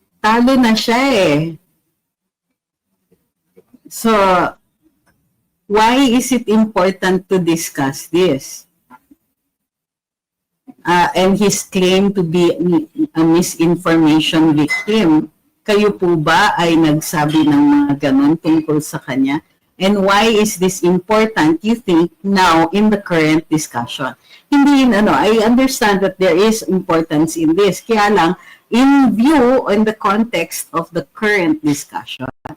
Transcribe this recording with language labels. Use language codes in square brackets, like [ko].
[tl] Talo na siya eh. [en] So, why is it important to discuss this? And his claim to be a misinformation victim. [tl] Kayo po ba ay nagsabi ng mga ganon tungkol sa kanya? [en] And why is this important, you think, now in the current discussion? [tl] Hindi [en] I understand that there is importance in this. [tl] Kaya lang, [en] in view, in the context of the current discussion.